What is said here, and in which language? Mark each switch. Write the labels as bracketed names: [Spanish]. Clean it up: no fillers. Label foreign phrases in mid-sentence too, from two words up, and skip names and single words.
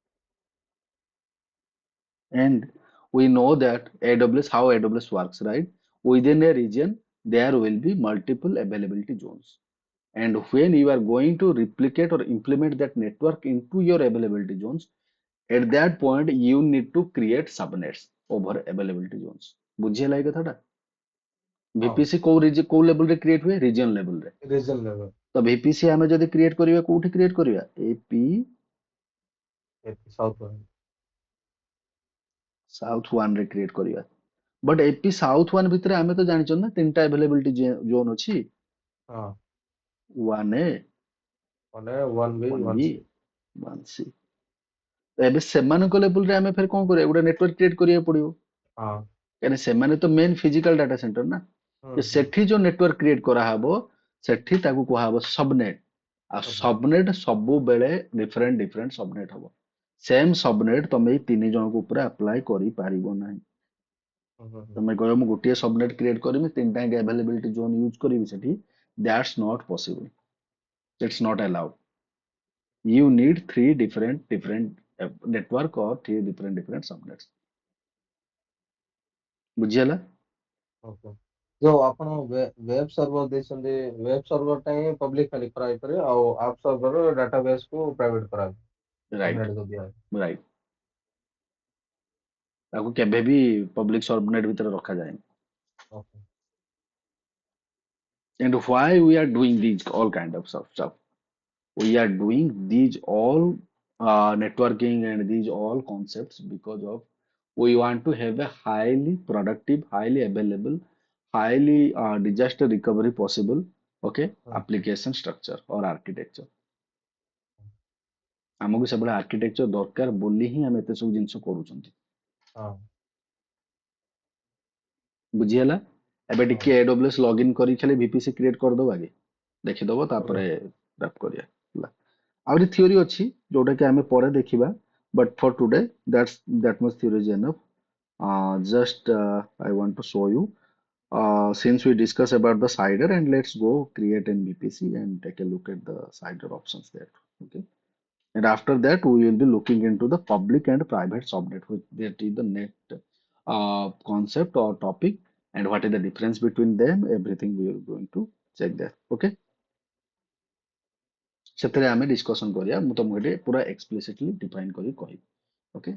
[English] And we know that AWS, how AWS works, right? Within a region, there will be multiple availability zones. And when you are going to replicate or implement that network into your availability zones, at that point, you need to create subnets over availability zones. [Odia] ବୁଝିହେଲା ଏଇ କଥାଟା? ହଁ VPC କୋଉ ଲେଭେଲରେ କ୍ରିଏଟ ହୁଏ? ରିଜିଅନ ଲେଭେଲରେ। [English] region level [Odia] ତ VPC ଆମେ ଯଦି କ୍ରିଏଟ କରିବା କୋଉଠି କ୍ରିଏଟ କରିବା? AP ସାଉଥ ସାଉଥ 1 ରେ କ୍ରିଏଟ କରିବା। ବଟ୍ AP ସାଉଥ 1 ଭିତରେ ଆମେ ତ ଜାଣିଛନ୍ତି ନା ତିନିଟା availability zone ଅଛି। ହଁ 1A, ମାନେ 1B 1B, 1C 1C। ଏବେ ସେମାନଙ୍କ ଲେଭେଲରେ ଆମେ ଫେର କଣ କରିବା? ଗୋଟେ [English] network create [Odia] କରିବାକୁ ପଡିବ। ହଁ କାହିଁକି ସେମାନେ ତ [English] main physical data center [Odia] ନା। ସେଠି ଯୋଉ ନେଟୱାର୍କ କ୍ରିଏଟ କରାହବ ସେଠି ତାକୁ କୁହାହବ ସବନେଟ। ଆଉ ସବନେଟ ସବୁବେଳେ [English] different subnet [Odia] ହବ। [English] same subnet [Odia] ତମେ ଏଇ ତିନି ଜଣଙ୍କ ଉପରେ ଆପ୍ଲାଏ କରିପାରିବ ନାହିଁ। ତମେ କହିବ ମୁଁ ଗୋଟିଏ ସବନେଟ କ୍ରିଏଟ କରିବି ତିନିଟା [English] availability zone [Odia] ୟୁଜ କରିବି ସେଠି, [English] that's not possible, it's not allowed. You need three different network or three different subnets. [Odia] ବୁଝିହେଲା? ଓକେ ଯୋଉ ଆପଣ [English] web server [Odia] ଦେଇଛନ୍ତି [English] web serverଟା [Odia] ହିଁ ପବ୍ଲିକ ଖାଲି କରାଯାଇପାରିବ ଆଉ [English] app server database [Odia] କୁ ପ୍ରାଇଭେଟ କରାଯିବ ରାଇଟ୍ ସବନେଟ ଦିଆ ରାଇଟ୍। ତାକୁ କେବେ ବି [English] public subnet [Odia] ଭିତରେ ରଖାଯାଏନି। ଓକେ [English] And why we are doing these all kind of stuff? We are doing these all networking and these all concepts because of we want to have a highly productive, highly available, highly disaster recovery possible, okay, application structure or architecture. [Odia] ଆମକୁ ସେଭଳିଆ ଆର୍କିଟେକ୍ଚର ଦରକାର ବୋଲି ହିଁ ଆମେ ଏତେ ସବୁ ଜିନିଷ କରୁଛନ୍ତି। ହଁ ବୁଝିହେଲା? ଏବେ ହଁ ଟିକେ AWS ଲଗଇନ୍ କରି ଖାଲି VPC କ୍ରିଏଟ କରିଦବା ଆଗେ, ଦେଖିଦବ ଓକେ ତାପରେ ରାପ୍ କରିବା ହେଲା। ଆହୁରି ଥିଓରି ଅଛି ଯୋଉଟା କି ଆମେ ପରେ ଦେଖିବା, [English] but for today that much theory is enough. Just I want to show you since we discuss about the CIDR, and let's go create an VPC and take a look at the CIDR options there. Okay. And after that, we will be looking into the public and private subnet, which that is the net concept or topic, and what is the difference between them. Everything we are going to check there. [Odia] Okay. ସେଥିରେ ଆମେ discussion କରିବା। ମୁଁ ତମକୁ ଏଠି ପୁରା [English] explicitly define [Odia] କରି କହିବି। Okay.